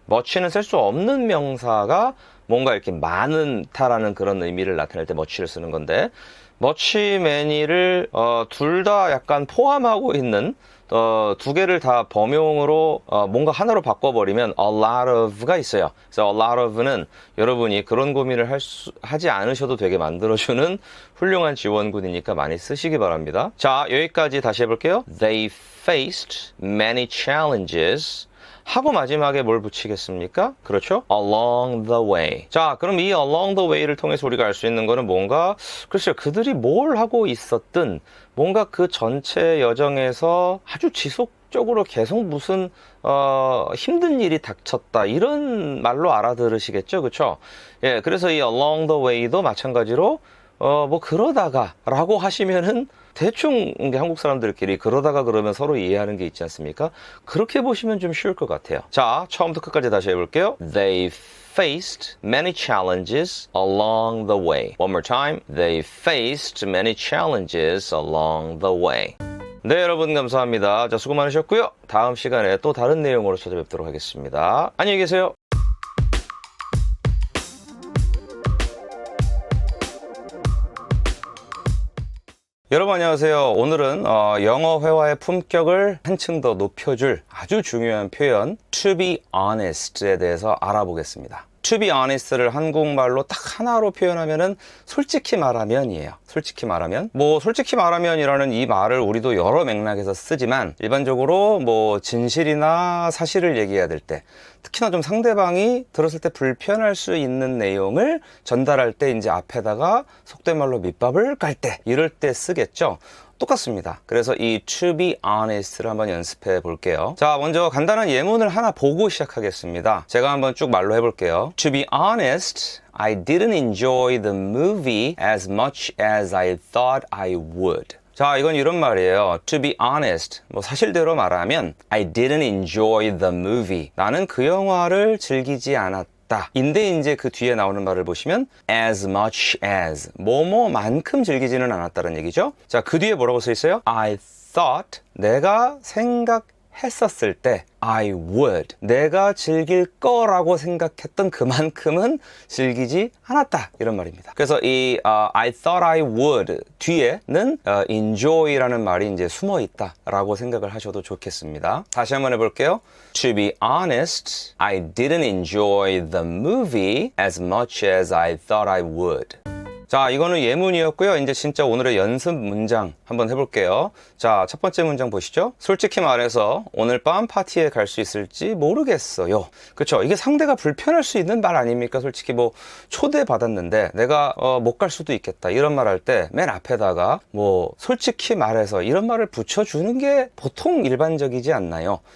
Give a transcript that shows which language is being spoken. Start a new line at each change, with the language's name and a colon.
Korean: much는 셀 수 없는 명사가 뭔가 이렇게 많다라는 그런 의미를 나타낼 때 much를 쓰는 건데, much, many를 둘 다 약간 포함하고 있는 두 개를 다 범용으로 뭔가 하나로 바꿔버리면
English: a lot of
Korean: 가 있어요. 그래서
English: a lot of
Korean: 는 여러분이 그런 고민을 하지 않으셔도 되게 만들어주는 훌륭한 지원군이니까 많이 쓰시기 바랍니다. 자, 여기까지 다시 해볼게요.
English: They faced many challenges.
Korean: 하고 마지막에 뭘 붙이겠습니까? 그렇죠?
English: Along the way.
Korean: 자, 그럼 이
English: along the way
Korean: 를 통해서 우리가 알 수 있는 거는 뭔가, 글쎄요, 그들이 뭘 하고 있었든 뭔가 그 전체 여정에서 아주 지속적으로 계속 무슨 힘든 일이 닥쳤다 이런 말로 알아들으시겠죠? 그렇죠? 예, 그래서 이
English: along the way
Korean: 도 마찬가지로 뭐 그러다가 라고 하시면은 대충 한국 사람들끼리 그러다가 그러면 서로 이해하는 게 있지 않습니까? 그렇게 보시면 좀 쉬울 것 같아요. 자, 처음부터 끝까지 다시 해볼게요.
English: They faced many challenges along the way. One more time. They faced many challenges along the way.
Korean: 네, 여러분 감사합니다. 자, 수고 많으셨고요. 다음 시간에 또 다른 내용으로 찾아뵙도록 하겠습니다. 안녕히 계세요. 여러분 안녕하세요. 오늘은 영어 회화의 품격을 한층 더 높여줄 아주 중요한 표현
English: to be honest
Korean: 에 대해서 알아보겠습니다.
English: to be honest
Korean: 를 한국말로 딱 하나로 표현하면은 솔직히 말하면이에요. 솔직히 말하면. 솔직히 말하면이라는 이 말을 우리도 여러 맥락에서 쓰지만 일반적으로 진실이나 사실을 얘기해야 될 때 특히나 좀 상대방이 들었을 때 불편할 수 있는 내용을 전달할 때 이제 앞에다가 속된 말로 밑밥을 깔 때 이럴 때 쓰겠죠. 똑같습니다. 그래서 이
English: to be honest
Korean: 를 한번 연습해 볼게요. 자, 먼저 간단한 예문을 하나 보고 시작하겠습니다. 제가 한번 쭉 말로 해볼게요.
English: To be honest, I didn't enjoy the movie as much as I thought I would.
Korean: 자, 이건 이런 말이에요.
English: To be honest,
Korean: 사실대로 말하면
English: I didn't enjoy the movie.
Korean: 나는 그 영화를 즐기지 않았다. 인데 이제 그 뒤에 나오는 말을 보시면
English: as much as
Korean: 뭐뭐만큼 즐기지는 않았다는 얘기죠. 자, 그 뒤에 뭐라고 써 있어요?
English: I thought
Korean: 내가 생각했었을 때
English: I would
Korean: 내가 즐길 거라고 생각했던 그만큼은 즐기지 않았다 이런 말입니다. 그래서 이
English: I thought I would
Korean: 뒤에는 enjoy라는 말이 이제 숨어 있다라고 생각을 하셔도 좋겠습니다. 다시 한번 해볼게요.
English: To be honest, I didn't enjoy the movie as much as I thought I would.
Korean: 자, 이거는 예문이었고요. 이제 진짜 오늘의 연습 문장 한번 해볼게요. 자, 첫 번째 문장 보시죠. 솔직히 말해서 오늘 밤 파티에 갈 수 있을지 모르겠어요. 그쵸? 이게 상대가 불편할 수 있는 말 아닙니까? 솔직히 초대받았는데 내가 못 갈 수도 있겠다 이런 말 할 때 맨 앞에다가 솔직히 말해서 이런 말을 붙여주는 게 보통 일반적이지 않나요?